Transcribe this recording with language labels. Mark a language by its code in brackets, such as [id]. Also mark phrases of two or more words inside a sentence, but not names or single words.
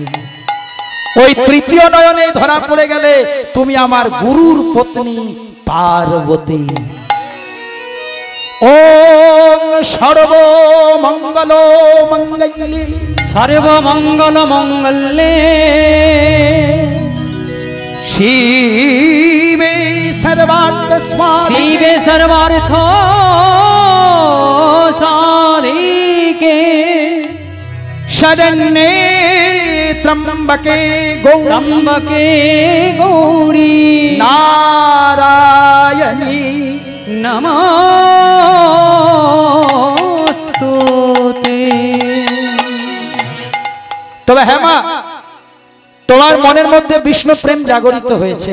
[bn] ওই তৃতীয় নয়নে ধরা পড়ে গেলে তুমি আমার গুরুর পত্নী পার্বতী। [sa] ওম সর্বমঙ্গল মঙ্গলে, সর্বমঙ্গল মঙ্গলে, শিবে সর্বার্থ স্বামী, শিবে সর্বার্থ সাধিকে, শরণ্যে ত্রম্বকে ত্রম্বকে গৌরী, নারায়ণী নমস্তুতে। [bn] তবে হ্যাঁ মা, তোমার মনের মধ্যে বিষ্ণু প্রেম জাগরিত হয়েছে।